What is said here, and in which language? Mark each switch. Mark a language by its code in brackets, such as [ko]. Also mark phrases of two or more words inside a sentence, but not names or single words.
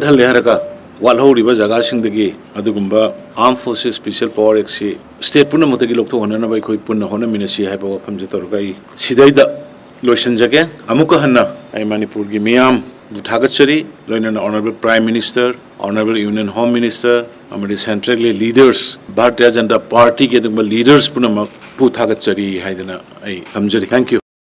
[mni] hal leharaka walhoriba jaga sing dagi adugumba Armed Forces Special Power Act si state punna motagi lokthok hona na bai khoi punna hona minasi haiba wafam jetorugai sidaida loisan jage amuka hanna ai Manipur gi miyam thagachari loinana [en] honorable Prime Minister honorable Union Home Minister [mni] amadi [en] centrally leaders [mni] Bharatiya Janata Party ke dugba leaders punna pu thagachari haidana ai hamjari. [en] Thank you.